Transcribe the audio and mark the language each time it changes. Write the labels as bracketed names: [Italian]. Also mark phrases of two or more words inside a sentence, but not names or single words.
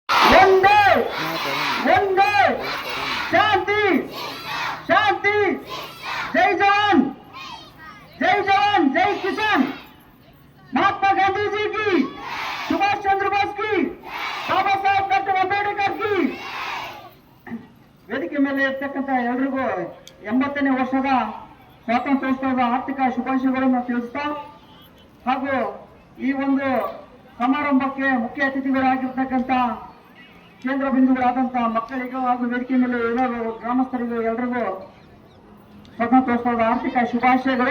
[Kannada] ಒಂದೇ ಒಂದೇ ಶಾಂತಿ ಶಾಂತಿ. [Hindi] जय जवान जय जवान जय किसान. महात्मा गांधी जी की, सुभाष चंद्र बोस की, बाबा साहेब डॉक्टर अंबेडकर की. [Kannada] ವೇದಿಕೆ ಮೇಲೆ ಇರ್ತಕ್ಕಂಥ ಎಲ್ರಿಗೂ 80ನೇ ವರ್ಷದ ಸ್ವಾತಂತ್ರ್ಯೋತ್ಸವದ ಆರ್ಥಿಕ ಶುಭಾಶಯಗಳನ್ನು ತಿಳಿಸ್ತಾ, ಹಾಗೂ ಈ ಒಂದು ಸಮಾರಂಭಕ್ಕೆ ಮುಖ್ಯ ಅತಿಥಿಗಳಾಗಿರ್ತಕ್ಕಂಥ ಕೇಂದ್ರ ಬಿಂದುಗಳಾದಂಥ ಮಕ್ಕಳಿಗೂ ಹಾಗೂ ವೇದಿಕೆ ಮೇಲೆ ಎಲ್ಲರೂ ಗ್ರಾಮಸ್ಥರಿಗೂ ಎಲ್ರಿಗೂ ಸ್ವಾತಂತ್ರ್ಯೋತ್ಸವದ ಆರ್ಥಿಕ ಶುಭಾಶಯಗಳು.